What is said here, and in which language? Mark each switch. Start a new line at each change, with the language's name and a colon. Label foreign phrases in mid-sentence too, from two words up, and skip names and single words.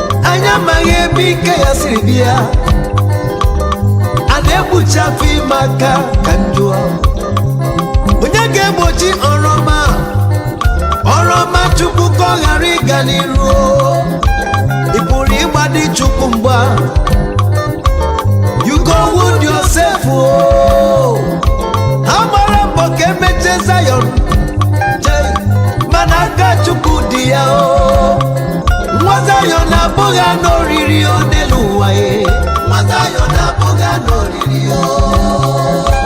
Igbo: Anyị amaghị ebe ike ya siri bịa. A na-ekpuchi afọ ime aka ka m jụọ. Onye ga-egbochi ọrụ ọma? Ọrụ ọma Chukwu ka ọ ghara ịga n'iru. Ị pụrụ ịgbadi Chukwu mgba.
Nigerian Pidgin: You go wound yourself, oh.
Igbo: Ha gbara mbọ ka emeche Zion. Jee, mana aka Chukwu dị ya, oh. Nwa Zion abụghị anụ oriri, oh, n'elu ụwa, eh. Nwa Zion abụghị anụ oriri, oh.